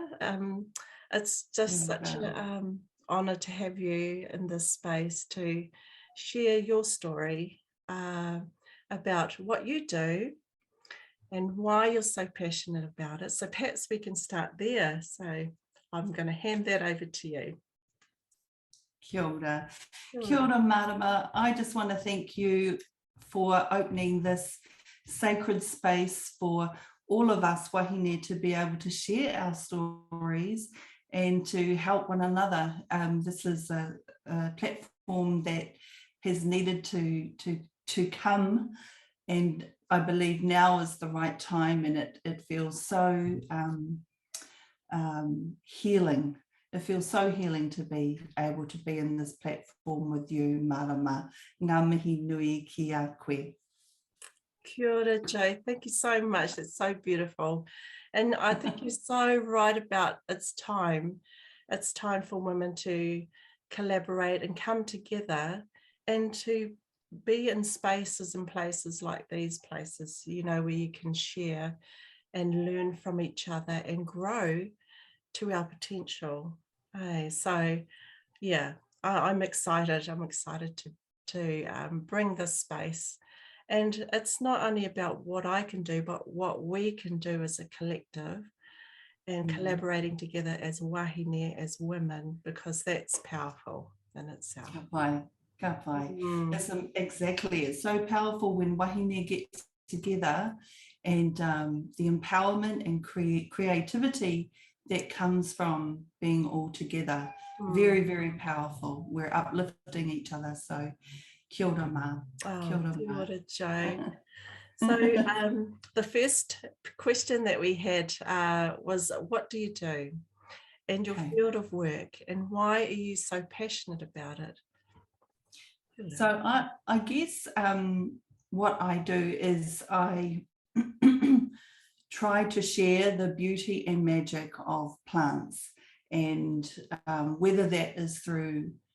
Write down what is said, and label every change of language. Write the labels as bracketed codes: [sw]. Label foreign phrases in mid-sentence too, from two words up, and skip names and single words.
[en] It's just such an honour to have you in this space to share your story about what you do and why you're so passionate about it. So perhaps we can start there. So I'm going to hand that over to you. [mi] Kia ora. Kia ora, Marama. [en] I just want to thank you for opening this sacred space for all of us wahine to be able to share our stories and to help one another. This is a platform that has needed to come, and I believe now is the right time, and it feels so healing. It feels so healing to be able to be in this platform with you, Marama. [mi] Ngā mihi nui ki a koe. Kia ora, [en] Jo. Thank you so much. It's so beautiful. And I think you're so right about it's time. It's time for women to collaborate and come together and to be in spaces and places like these places, you know, where you can share and learn from each other and grow to our potential. So yeah, I'm excited. I'm excited to bring this space. And it's not only about what I can do, but what we can do as a collective and collaborating together as wahine, as women, because that's powerful in itself. [mi] Ka pai. [en] That's exactly. It's so powerful when wahine get together, and the empowerment and creativity that comes from being all together. Very, very powerful. We're uplifting each other. [mi] So kia ora ma. Kia ora, Jo. [en] So the first question that we had was, what do you do and your field of work, and why are you so passionate about it? So I guess what I do is I try to share the beauty and magic of plants, and whether that is through